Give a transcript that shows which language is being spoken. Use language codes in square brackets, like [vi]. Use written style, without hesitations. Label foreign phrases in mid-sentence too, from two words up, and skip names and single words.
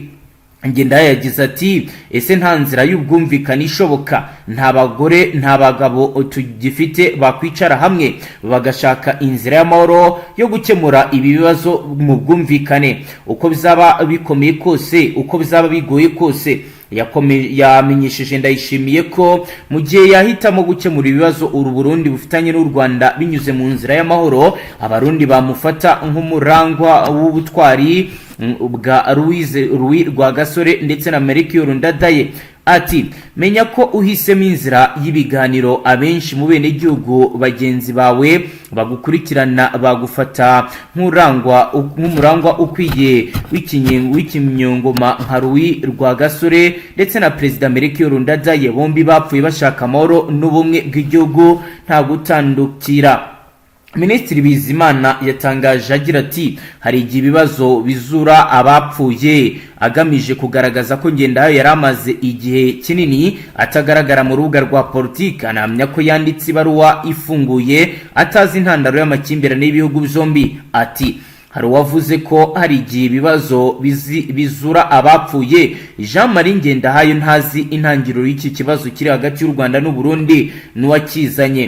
[rw] Ngendahayo yagize ati ese nta nzira y'ubwumvikane ishoboka, nta bagore nta bagabo tugifite bakwicara hamwe bagashaka inzira y'amahoro yo gukemura ibi bibazo mu bwumvikane, uko bizaba bikomeye kose, uko bizaba bigoye kose. Yamenyesheje Ndayishimiye ko mu gihe yahitamo gukemura ibibazo uru Burundi bufitanye n'u Rwanda binyuze mu nzira y'amahoro, abarundi bamufata nk'umurangwa w'ubutwari bwa Louis Rwagasore ndetse na Melchior Ndadaye. Ati menya ko uhisemo inzira y'ibiganiro abenshi mu bene gihugu bagenzi bawe bagukurikirana bagufata nk'umurangwa ukwiye w'ikinyongoma nka Louis Rwagasore ndetse na Perezida Melchior Ndadaye, bombi bapfuye bashaka amahoro n'ubumwe bw'igihugu nta gutandukira. Ministri Bizimana yatangaje agira ati hari igihe ibibazo bizura abapfuye, agamije kugaragaza ko Ngendahayo yari amaze igihe kinini atagaragara mu rubuga rwa Politique. Anamya ko yanditse ibaruwa ifunguye atazi intandaro y'amakimbirane y'ibihugu byombi. Ati hari uwavuze ko hari igihe ibibazo bizura abapfuye. Jean Marie Ngendahayo ntazi intangiriro y'iki kibazo kiri hagati y'u Rwanda n'u Burundi n'uwakizanye.